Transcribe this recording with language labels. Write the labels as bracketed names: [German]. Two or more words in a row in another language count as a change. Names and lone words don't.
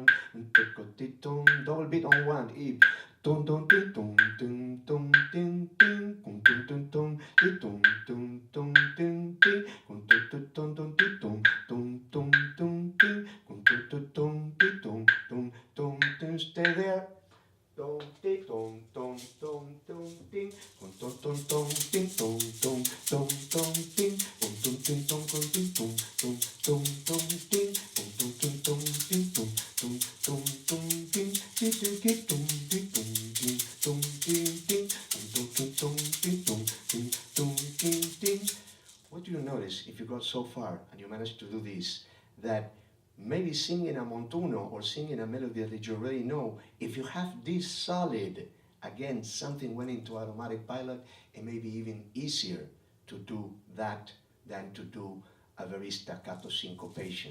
[English] Double beat on 1. Stay there. Tom ti tom tom tom tom ting tom tom tom tom ting tom tom tom tom ting tom tom ting tom tom ting tom tom tom tom ting tom tom tom tom ting tom tom tom tom ting ti ti ti tom ti tom ting tom ting ting tom tom tom ting tom ting tom ting ting. What do you notice if you got so far and you managed to do this, that maybe singing a Montuno or singing a melody that you already know, if you have this solid, again, something went into automatic pilot, it may be even easier to do that than to do a very staccato syncopation.